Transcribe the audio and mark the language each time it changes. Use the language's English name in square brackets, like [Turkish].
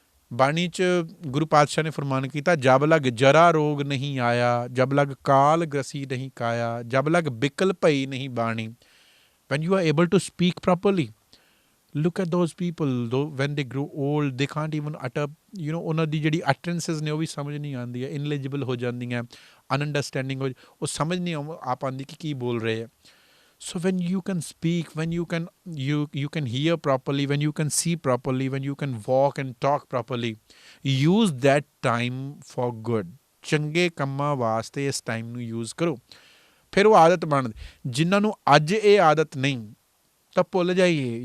[Punjabi] ਬਾਣੀ 'ਚ ਗੁਰੂ ਪਾਤਸ਼ਾਹ ਨੇ ਫਰਮਾਨ ਕੀਤਾ, ਜਬ ਲਗ ਜਰਾ ਰੋਗ ਨਹੀਂ ਆਇਆ, ਜਬ ਲਗ ਕਾਲ ਗ੍ਰਸੀ ਨਹੀਂ ਕਾਇਆ, ਜਬ ਲਗ ਬਿਕਲ ਭਈ ਨਹੀਂ ਬਾਣੀ। [English] when you are able to speak properly, look at those people though when they grow old they can't even utter [Punjabi] ਉਹਨਾਂ ਦੀ ਜਿਹੜੀ ਅਟਰੈਂਸਿਸ ਨੇ ਉਹ ਵੀ ਸਮਝ ਨਹੀਂ ਆਉਂਦੀ ਹੈ, ਇਨਐਲੀਜੀਬਲ ਹੋ ਜਾਂਦੀਆਂ, ਅਨਅੰਡਰਸਟੈਂਡਿੰਗ ਉਹ ਸਮਝ ਨਹੀਂ ਆ ਪਾਉਂਦੀ ਕਿ ਕੀ ਬੋਲ ਰਹੇ ਹੈ। [English] So when you can speak, when you can hear properly, when you can see properly, when you can walk and talk properly, use that time for good. [Punjabi] ਚੰਗੇ ਕੰਮਾਂ ਵਾਸਤੇ ਇਸ ਟਾਈਮ ਨੂੰ ਯੂਜ਼ ਕਰੋ, ਫਿਰ ਉਹ ਆਦਤ ਬਣਦੀ। ਜਿਨ੍ਹਾਂ ਨੂੰ ਅੱਜ ਇਹ ਆਦਤ ਨਹੀਂ ਤਾਂ ਭੁੱਲ ਜਾਈਏ।